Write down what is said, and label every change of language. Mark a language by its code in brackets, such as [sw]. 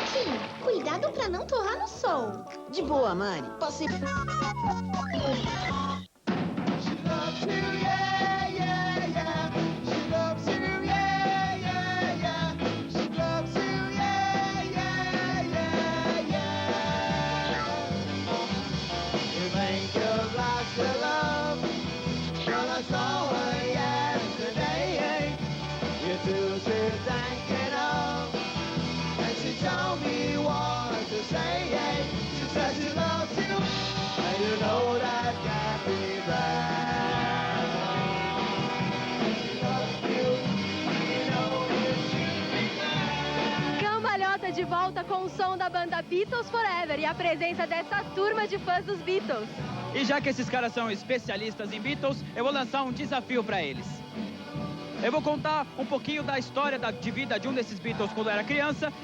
[pt] Sim, cuidado pra não torrar no sol. De boa, Mari. Passei... [en] She loves you, yeah, yeah, yeah. She loves you, yeah, yeah, yeah. She loves you, yeah, yeah, yeah, yeah. You think you've lost your love, well, I saw her yesterday. You two she's thinking of, and she told me what to say. She said she loves you, and you know that can't be bad. She loves you, and you know you should be glad. [pt] Cambalhota de volta com o som da banda Beatles Forever e a presença dessa turma de fãs dos Beatles. E já que esses caras são especialistas em Beatles, eu vou lançar um desafio para eles. Eu vou contar um pouquinho da história de vida de um desses Beatles quando era criança.